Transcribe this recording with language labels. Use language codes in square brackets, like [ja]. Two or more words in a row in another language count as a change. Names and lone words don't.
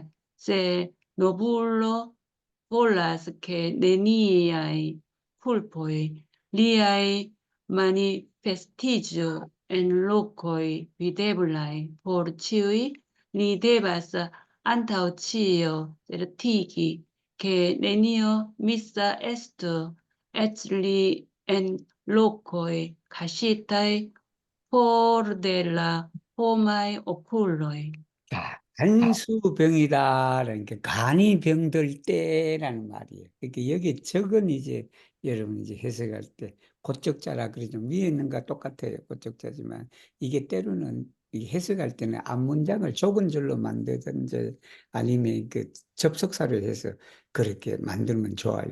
[eo] se novulo volas ke neniaj kulpoj liaj manifestiĝu en lokoj videblaj por ĉiuj, li devas antaŭ ĉio certigi ke nenio misa estu, eĉ li en lokoj kaŝitaj for de la homaj okuloj. [ko] 자, 간수병이다라는 게 간이 병들 때라는 말이에요. 그러니까 여기 적은 이제 여러분 이제 해석할 때 고적자라 그러죠. 위에 있는 거 똑같아요. 고적자지만 이게 때로는 이 해석할 때는 앞문장을 좁은 줄로 만들든지 아니면 그 접속사를 해서 그렇게 만들면 좋아요.